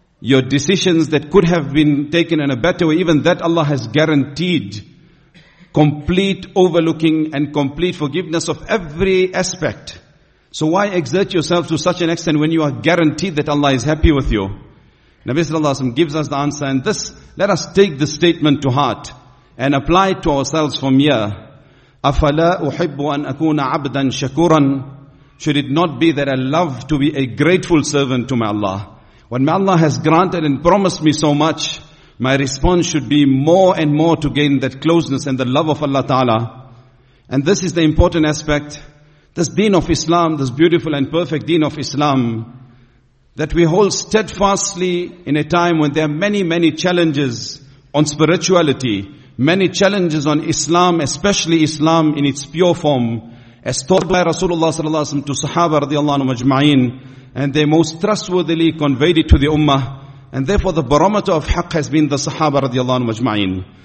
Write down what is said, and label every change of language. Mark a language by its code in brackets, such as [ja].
[en] Your decisions that could have been taken in a better way, even that Allah has guaranteed complete overlooking and complete forgiveness of every aspect. So why exert yourself to such an extent when you are guaranteed that Allah is happy with you? Nabi sallallahu alayhi wa sallam gives us the answer, and this, let us take this statement to heart and apply it to ourselves from here. [ar] أَفَلَا أُحِبُّ أَنْ أَكُونَ عَبْدًا شَكُورًا. [en] Should it not be that I love to be a grateful servant to my Allah? When my Allah has granted and promised me so much, my response should be more and more to gain that closeness and the love of Allah Ta'ala. And this is the important aspect. This deen of Islam, this beautiful and perfect deen of Islam, that we hold steadfastly in a time when there are many, many challenges on spirituality, many challenges on Islam, especially Islam in its pure form, as taught by Rasulullah sallallahu alaihi wasallam to Sahaba radiallahu anhu ajma'in, and they most trustworthily conveyed it to the Ummah, and therefore the barometer of haqq has been the Sahaba radiallahu anhu ajma'in.